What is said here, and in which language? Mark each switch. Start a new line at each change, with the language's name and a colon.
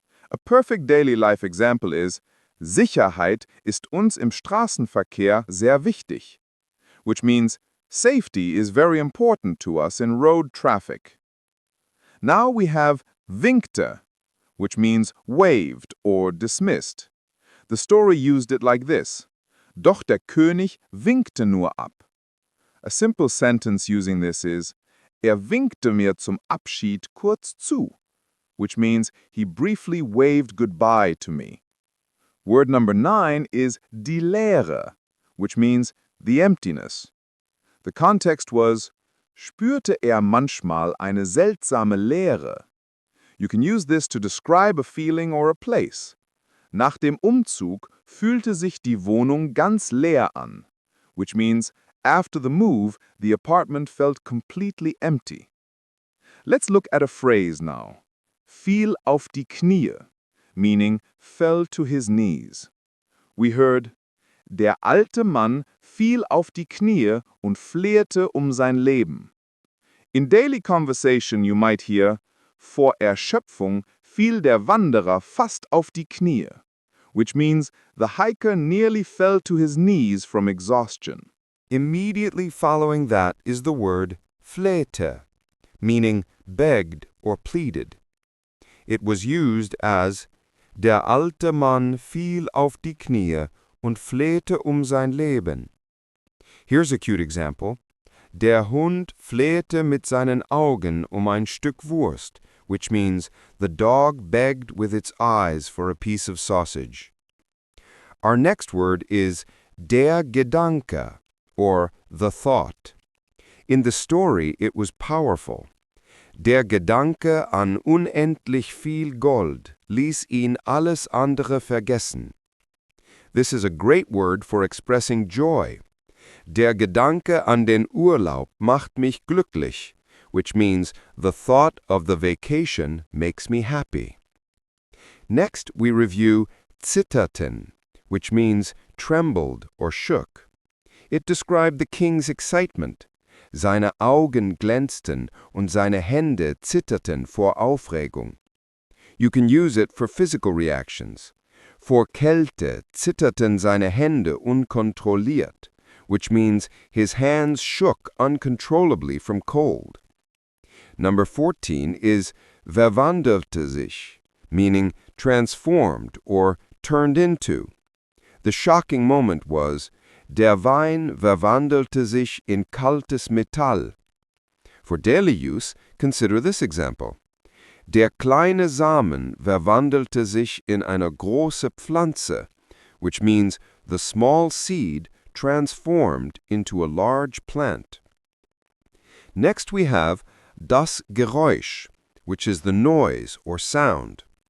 English: A perfect daily life example is,
German: Sicherheit ist uns im Straßenverkehr sehr wichtig,
English: which means safety is very important to us in road traffic. Now we have winkte, which means waved or dismissed. The story used it like this,
German: doch der König winkte nur ab.
English: A simple sentence using this is,
German: winkte mir zum Abschied kurz zu,
English: which means he briefly waved goodbye to me. Word number 9 is die Leere, which means the emptiness. The context was,
German: spürte manchmal eine seltsame Leere.
English: You can use this to describe a feeling or a place.
German: Nach dem Umzug fühlte sich die Wohnung ganz leer an,
English: which means after the move, the apartment felt completely empty. Let's look at a phrase now.
German: fiel auf die Knie,
English: meaning fell to his knees. We heard,
German: der alte Mann fiel auf die Knie und flehte sein Leben.
English: In daily conversation you might hear,
German: vor Erschöpfung fiel der Wanderer fast auf die Knie,
English: which means the hiker nearly fell to his knees from exhaustion. Immediately following that is the word flehte, meaning begged or pleaded. It was used as
German: der alte Mann fiel auf die Knie und flehte sein Leben.
English: Here's a cute example.
German: Der Hund flehte mit seinen Augen ein Stück Wurst,
English: which means the dog begged with its eyes for a piece of sausage. Our next word is der Gedanke, or the thought. In the story, it was powerful.
German: Der Gedanke an unendlich viel Gold ließ ihn alles andere vergessen.
English: This is a great word for expressing joy.
German: Der Gedanke an den Urlaub macht mich glücklich,
English: which means the thought of the vacation makes me happy. Next, we review zitterten, which means trembled or shook. It described the king's excitement.
German: Seine Augen glänzten und seine Hände zitterten vor Aufregung.
English: You can use it for physical reactions.
German: Vor Kälte zitterten seine Hände unkontrolliert,
English: which means his hands shook uncontrollably from cold. Number 14 is verwandelte sich, meaning transformed or turned into. The shocking moment was,
German: der Wein verwandelte sich in kaltes Metall.
English: For daily use, consider this example.
German: Der kleine Samen verwandelte sich in eine große Pflanze,
English: which means the small seed transformed into a large plant. Next we have das Geräusch, which is the noise or sound.